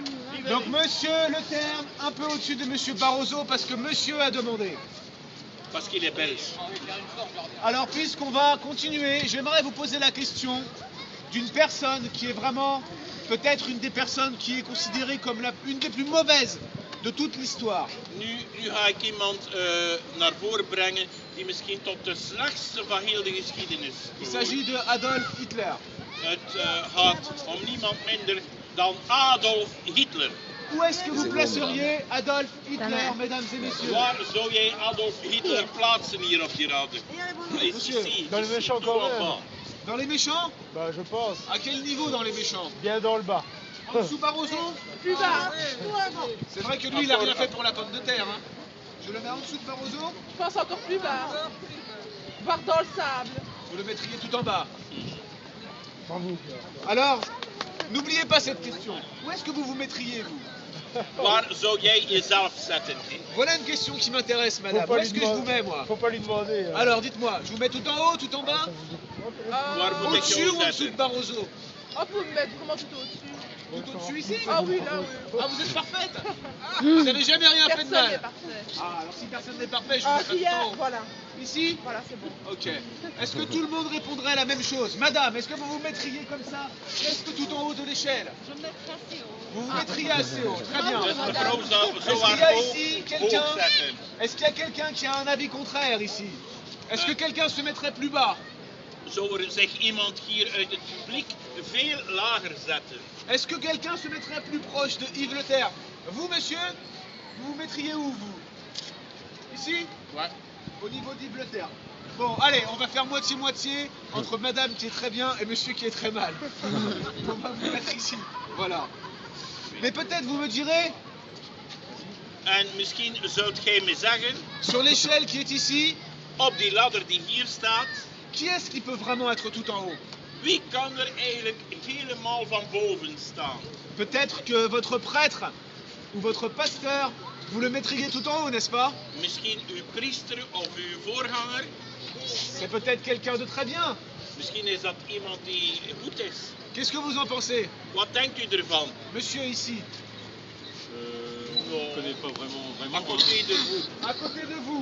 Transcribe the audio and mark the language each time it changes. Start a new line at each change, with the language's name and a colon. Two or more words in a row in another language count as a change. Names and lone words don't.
French: Donc, monsieur Le Terme, un peu au-dessus de monsieur Barroso, parce que monsieur a demandé. Parce qu'il est belge. Alors, puisqu'on va continuer, j'aimerais vous poser la question d'une personne qui est vraiment peut-être une des personnes qui est considérée comme une des plus mauvaises de toute l'histoire.
Dutch: Nu ga ik iemand naar voren brengen die misschien tot de slechtste van heel de geschiedenis
French: Il
Dutch: behoort.
French: s'agit de Adolf Hitler.
Dutch: Het gaat om niemand minder dan Adolf Hitler.
French: Où est-ce que vous placeriez Adolf Hitler, mesdames et messieurs?
Dutch: Waar zou jij Adolf Hitler plaatsen hier op die radar?
French: Monsieur, dans les méchants quand même. Dans les méchants? Bah je pense. À quel niveau dans les méchants? Bien dans le bas. En dessous Barroso? Plus bas. C'est vrai que lui, il a rien fait pour la pomme de terre. Hein. Je le mets en dessous de Barroso? Je pense encore plus bas. Voire dans le sable. Vous le mettriez tout en bas. Sans vous. Alors, n'oubliez pas cette question. Où est-ce que vous vous mettriez, vous?
Dutch: Waar zou jij jezelf zetten?
French: Voilà une question qui m'intéresse, madame. Où est-ce que je vous mets, moi? Faut pas lui demander. Alors, dites-moi, je vous mets tout en haut, tout en bas?
Dutch: Waar moet ik
French: Au-dessus
Dutch: jou
French: ou en dessous
Dutch: zetten?
French: de Barroso? Oh, vous me mettre vraiment tout au-dessus. Tout au-dessus ici? Ah oui, là, oui. Ah, vous êtes parfaite? Vous n'avez jamais rien fait de Personne n'est mal? parfait. Ah, alors si personne n'est parfait, je vous Ah, mettrai tout
Dutch: hier,
French: en haut. voilà. Ici? Voilà, c'est bon. Ok. Est-ce que tout le monde répondrait la même chose? Madame, est-ce que vous vous mettriez comme ça, presque tout en haut de l'échelle? Je me mettrai assez haut. Vous vous mettriez assez haut, très bien.
Dutch: Dus mevrouw zou
French: Est-ce
Dutch: zo
French: qu'il y a
Dutch: haar
French: ici
Dutch: hoog
French: quelqu'un?
Dutch: zetten.
French: Est-ce qu'il y a quelqu'un qui a un avis contraire ici? Est-ce que quelqu'un se mettrait plus bas?
Dutch: Zou er zich iemand hier uit het publiek veel lager zetten?
French: Est-ce que quelqu'un se mettrait plus proche de Yves Le Terme? Vous, monsieur, vous vous mettriez où, vous? Ici? Ouais. Au niveau d'Yves Le Terme. Bon, allez, on va faire moitié-moitié entre madame qui est très bien et monsieur qui est très mal. On va vous mettre ici. Voilà. Mais peut-être vous me direz,
Dutch: En misschien zult gij me zeggen,
French: sur l'échelle qui est ici,
Dutch: op die ladder die hier staat,
French: qui est-ce qui peut vraiment être tout en haut?
Dutch: wie kan er eigenlijk helemaal van boven staan?
French: Peut-être que votre prêtre ou votre pasteur, vous le mettriez tout en haut, n'est-ce pas?
Dutch: Misschien uw priester of uw voorganger.
French: C'est peut-être quelqu'un de très bien.
Dutch: Misschien is dat iemand die goed is.
French: Qu'est-ce que vous en pensez?
Dutch: Wat denkt u ervan?
French: Monsieur ici, On ne connaît pas vraiment. À côté de vous. à côté de vous,